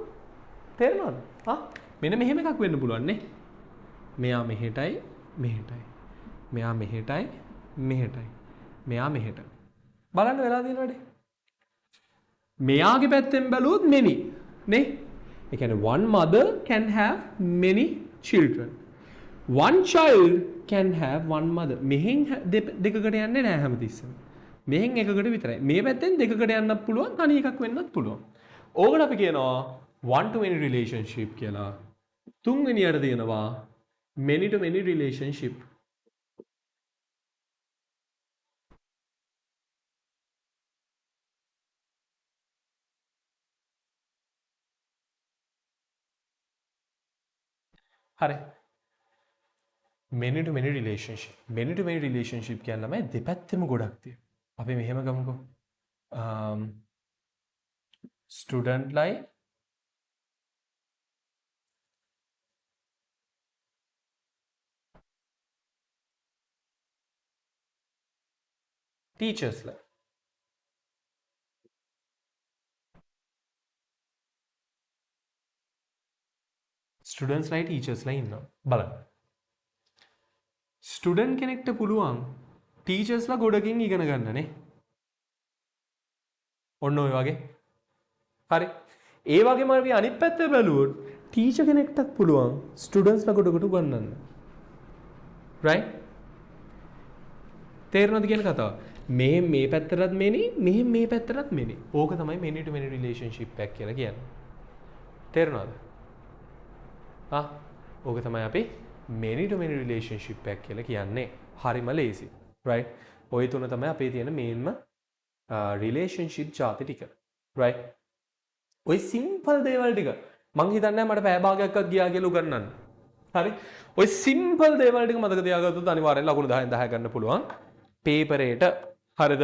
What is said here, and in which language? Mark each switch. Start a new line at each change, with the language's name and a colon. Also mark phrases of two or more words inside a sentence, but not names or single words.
Sinhala: තේරෙනවද? මෙන්න මෙහෙම එකක් වෙන්න පුළුවන් නේ. මෙයා මෙහෙටයි මෙහෙටයි. මෙයා මෙහෙටයි මෙහෙටයි. මෙයා මෙහෙට. බලන්න වෙලා තියෙන වැඩේ. මෙයාගේ පැත්තෙන් බැලුවොත් many නේ. ඒ කියන්නේ
English: one mother can have many children. One child can have one mother.
Sinhala: මෙහෙන් දෙකකට යන්නේ නැහැ හැමතිස්සෙම. මෙහෙන් එකකට විතරයි. මේ පැත්තෙන් දෙකකට යන්නත් පුළුවන්, තනි එකක් වෙන්නත් පුළුවන්. ඕකට අපි කියනවා
English: one to many relationship
Sinhala: කියලා. තුන්වෙනියට තියෙනවා
English: many to many relationship.
Sinhala: හරි.
English: many to many relationship. Many to many relationship
Sinhala: කියන්නේ ළමයි දෙපැත්තෙම ගොඩක් තියෙනවා. අපි මෙහෙම ගමුකෝ.
English: student life teachers life. students life teachers life
Sinhala: ඉන්නවා. බලන්න. ස්ටුඩන්ට් කෙනෙක්ට පුළුවන් ටීචර්ස්ලා ගොඩකින් ඉගෙන ගන්න නේ. ඔන්න ඔය වගේ. හරි. ඒ වගේම අපි අනිත් පැත්ත බැලුවොත් ටීචර් කෙනෙක්ටත් පුළුවන් ස්ටුඩන්ට්ස්ලා ගොඩකට උගන්වන්න. right? තේරෙනවද කියන කතාව? මේ පැත්තටත් මෙනි, මේ පැත්තටත් මෙනි. ඕක තමයි
English: many to many relationship
Sinhala: එකක් කියලා කියන්නේ. තේරෙනවද? ඕක තමයි අපි
English: many to many relationship
Sinhala: එකක් කියලා කියන්නේ. හරිම ලේසි. right? ඔය තුන තමයි අපේ තියෙන මේන්ම relationship ಜಾති ටික. right? ඔය simple දේවල් ටික මං හිතන්නේ මට පැය භාගයක්වත් ගියා කියලා උගන්නන්න. හරි? ඔය simple දේවල් ටික මතක තියාගත්තොත් අනිවාර්යෙන් ලකුණු 10න් 10 ගන්න පුළුවන් paper එකට. හරිද?